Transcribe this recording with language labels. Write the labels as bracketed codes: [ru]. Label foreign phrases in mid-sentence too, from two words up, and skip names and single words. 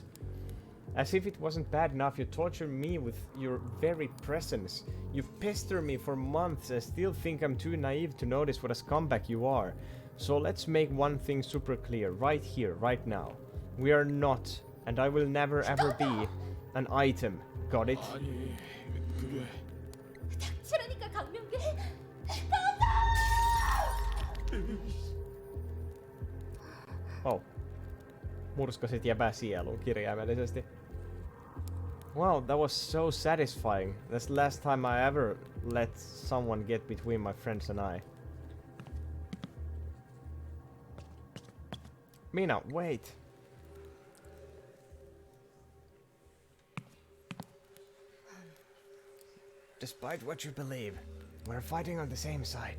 [en] As if it wasn't bad enough, you torture me with your very presence. You pester me for months and still think I'm too naive to notice what a scumbag you are. So let's make one thing super clear, right here, right now. We are not, and I will never ever be, an item. Got it? [ko] 닥치라니까 강명계. [en] Oh. [fi] Murskasit jäbäsielun kirjaimellisesti. [en] Wow, that was so satisfying. That's the last time I ever let someone get between my friends and I. Mina, wait. Despite what you believe, we're fighting on the same side.